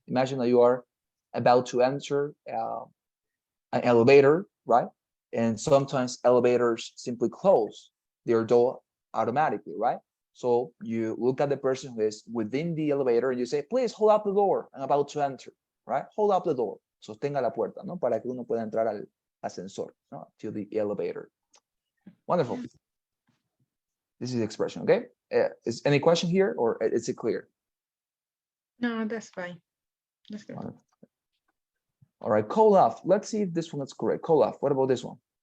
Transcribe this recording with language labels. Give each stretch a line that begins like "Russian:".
English: Imagine that you are about to enter an elevator, right? And sometimes elevators simply close their door automatically, right? So you look at the person who is within the elevator and you say, please hold up the door. I'm about to enter, right? Hold up the door.
Spanish: Sostenga la puerta,
English: ¿no?
Spanish: Para que uno pueda entrar al ascensor, ¿no?
English: To the elevator. Wonderful. This is the expression, okay? Is any question here or is it clear? No, that's fine. That's good. All right, call off. Let's see if this one is correct. Call off. What about this one?